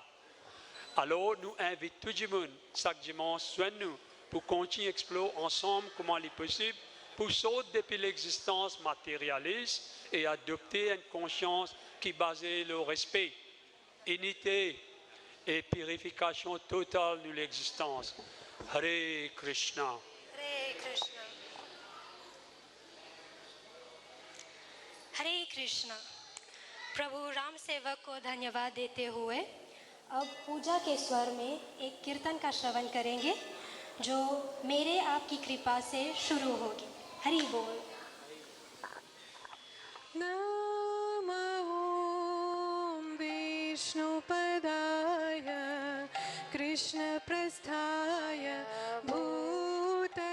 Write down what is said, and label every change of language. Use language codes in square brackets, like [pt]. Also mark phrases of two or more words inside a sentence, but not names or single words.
[fr] Alors nous invitons tout le monde, chaque dimanche, soigne-nous pour continuer à explorer ensemble comment il est possible pour sortir depuis l'existence matérialiste et adopter une conscience qui est basée sur le respect, unité et purification totale de l'existence. [sa] Hare Krishna. हरे कृष्णा हरे कृष्णा [hi] प्रभु राम सेवक को धन्यवाद देते हुए अब पूजा के स्वर में एक कीर्तन का श्रवण करेंगे जो मेरे आपकी कृपा से शुरू होगी हरि बोल [sa] नमः ॐ विष्णुपदाय कृष्णप्रस्थाय भूतले